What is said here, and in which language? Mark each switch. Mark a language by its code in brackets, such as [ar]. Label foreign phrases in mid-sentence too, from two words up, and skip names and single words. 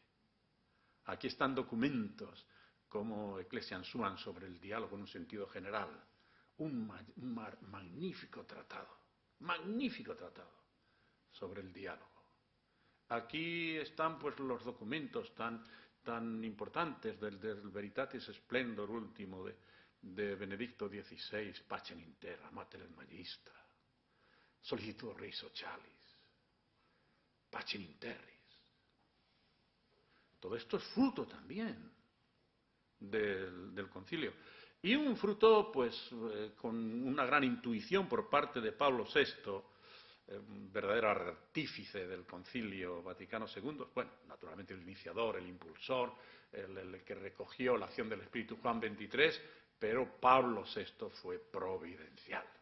[es] Aquí están documentos como Ecclesiam Suam sobre el diálogo en un sentido general, un magnífico tratado sobre el diálogo. Aquí están pues los documentos tan importantes del Veritatis Splendor último de Benedicto XVI, Pacem in Terra, Mater et Magistra, Solicitud Rei Socialis, Pacem in Terris. Todo esto es fruto también del concilio. Y un fruto, pues, con una gran intuición por parte de Pablo VI, verdadero artífice del Concilio Vaticano II, bueno, naturalmente el iniciador, el impulsor, el que recogió la acción del Espíritu Juan XXIII, pero Pablo VI fue providencial.